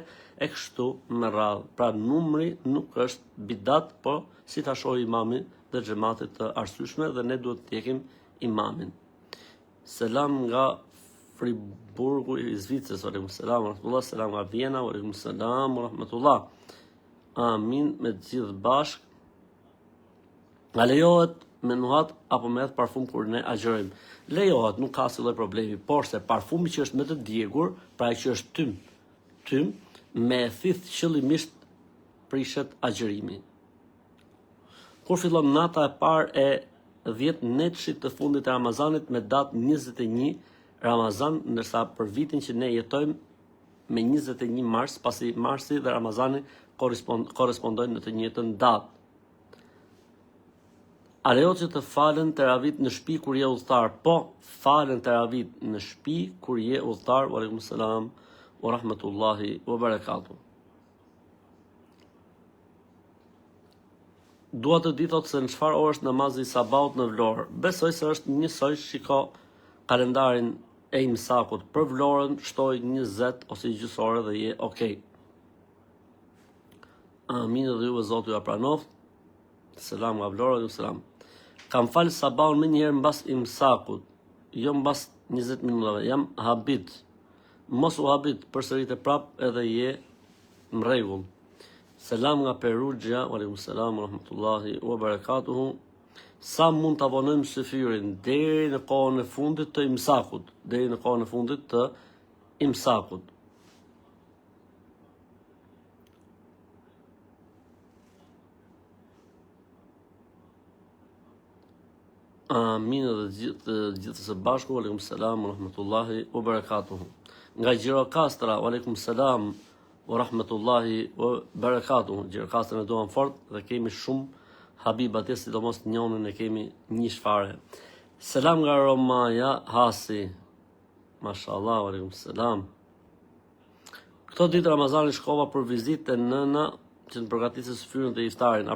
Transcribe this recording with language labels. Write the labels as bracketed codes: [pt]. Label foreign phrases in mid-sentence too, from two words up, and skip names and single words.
[sq] E kështu me radhë. Pra numri nuk është bidat, po si ta shohë imami dhe xhamatit të arsyeshme dhe ne duhet të ndjekim imamin. Selam nga Friburgu i Zvicrës, [ar] عليكم السلام ورحمة الله, [sq] selam nga Vjena, [ar] عليكم السلام ورحمة الله. [sq] Amin me të gjithë bashk. A lejohet me nuhat apo me parfum kur ne agjërojmë? Lejohet, nuk ka asnjë lloj problemi, por se parfumi që është me të djegur, pra që është tym, me thith qëllimisht prishet agjërimi. Kur fillon nata e parë e 10 netshit të fundit të Ramazanit me datë 21 Ramazan, ndërsa për vitin që ne jetojmë me 21 mars, pasi marsi dhe Ramazani korrespondojnë në të njëjtën datë. A lejohet që të falen teravit në shtëpi kur je udhëtar? Po, falen teravit në shtëpi kur je udhëtar. [ar] وعليكم السلام ورحمة الله وبركاته. [sq] Dua të di thot se në çfarë orë është namazi i sabahut në Vlorë. Besoj se është njësoj, shiko kalendarin e imsakut. Për Vlorën shtoj 20 ose gjysmë ore dhe je okay. Amin dhe ju Zoti ju pranoft. Selam nga Vlora, ju selam. Kam falë sabahun më njëherë mbas imsakut, jo mbas 20 minutave. Jam habit. Mos u habit, përsërit e prap edhe je në rregull. Selam nga Perugia, [ar] عليكم السلام ورحمة الله وبركاته. [sq] Sa mund të avonojmë syfyrin deri në kohën e fundit të imsakut, Amin dhe gjithë së bashku, [ar] عليكم السلام ورحمة الله وبركاته. [sq] Nga Gjirokastra, [ar] عليكم السلام ورحمة الله وبركاته. [sq] Gjirokastra në duan fort dhe kemi shumë habib atje, sidomos njonin e kemi një shfare. Selam nga Romaja Hasi. [ar] ما شاء الله، عليكم السلام. [sq] Këto ditë Ramazani shkova për vizitë e nëna që në përgatitse syfyrin dhe iftarin.